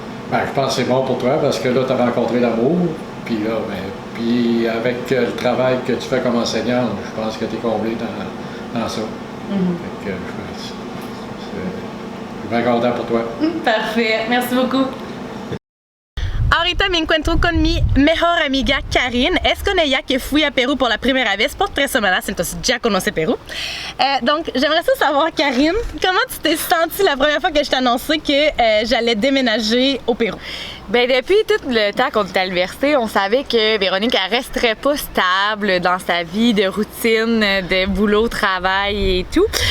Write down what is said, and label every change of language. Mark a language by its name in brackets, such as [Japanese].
[French] Ben, je pense que c'est bon pour toi parce que là, tu as rencontré l'amour, puis là, puis avec le travail que tu fais comme enseignante, je pense que tu es comblé dans ça. Fait que, je suis bien content pour toi. Parfait, merci beaucoup. [Spanish] Ahorita me encuentro con mi mejor amiga Karine. Es con ella que fui a Perú por la primera vez por 3 semanas, entonces ya conoce Perú. [French] Donc, j'aimerais savoir, Karine, comment tu t'es sentie la première fois que je t'ai annoncé que j'allais déménager au Pérou? Bien, depuis tout le temps qu'on était à l'université, on savait que Véronique, elle resterait pas stable dans sa vie de routine, de boulot, travail et tout.